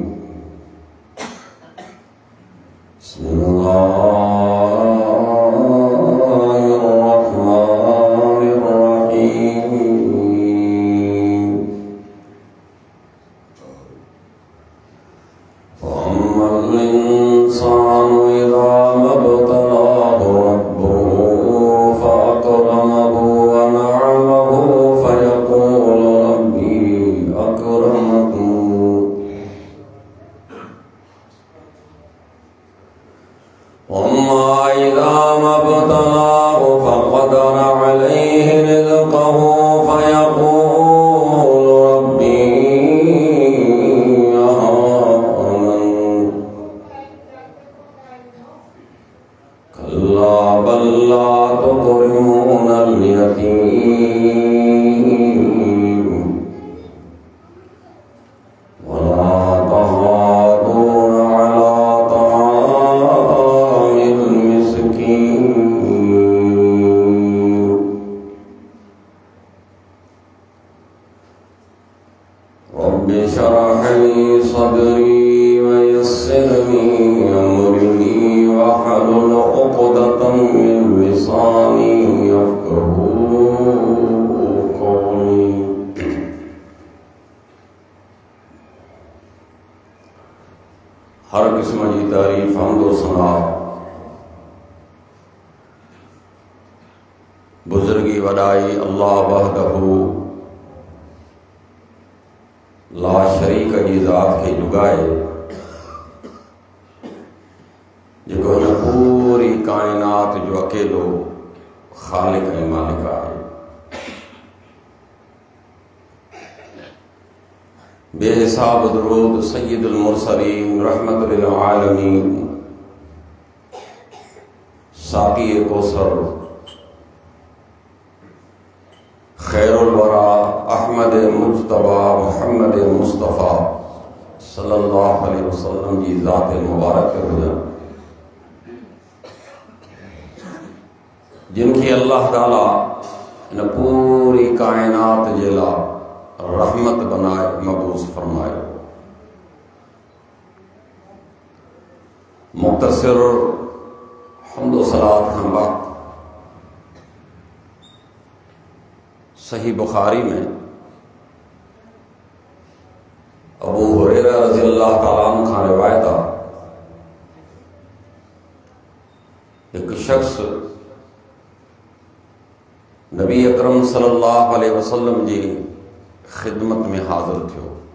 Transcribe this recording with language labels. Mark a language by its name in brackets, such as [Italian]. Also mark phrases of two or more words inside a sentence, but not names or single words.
[Arabic] بسم الله الرحمن الرحيم. فأما الإنسان إذا ما ابتلاه ربه فأكرمه ونعمه فيقول ربي أكرمن. وأما إذا ما ابتلاه فقدر عليه رزقه فيقول ربي أهانن. كلا بل لا تكرمون اليتيم ولا تحاضون على طعام المسكين. رب اشرح لي صدري ويسر لي أمري واحلل عقدة من لساني يفقهوا قولي. [Sindhi] हर किस्म जी तारीफ़ हम्द व सना बुज़ुर्गी वॾाई अल्लाह [Arabic] وحده لا شريك [Sindhi] जी ज़ात खे जुगाए जेको हिन पूरी काइनात जो अकेलो ख़ालिक ऐं मालिक आहे। बेहिसाब दुरूद [Arabic] سيد المرسلين رحمة للعالمين [Sindhi] साक़ी कौसर [Arabic] خير الورى [Sindhi] अहमद मुज्तबा मुहम्मद मुस्तफ़ा [Arabic] صلى الله عليه وسلم [Sindhi] जी ज़ात मुबारक ते हुजनि जिनकी अल्लाह ताला इन पूरी कायनात जे लाइ रहमत बनाए मबूस फरमायो। मुख्तसर हम्द व सलात खां बाद सही बुखारी में अबू हुरैरा [Arabic] رضي الله تعالى عنه [Sindhi] खां रिवायत आहे एक शख्स नबी अकरम [Arabic] صلى الله عليه وسلم [Sindhi] जी खिदमत में हाज़िर थियो।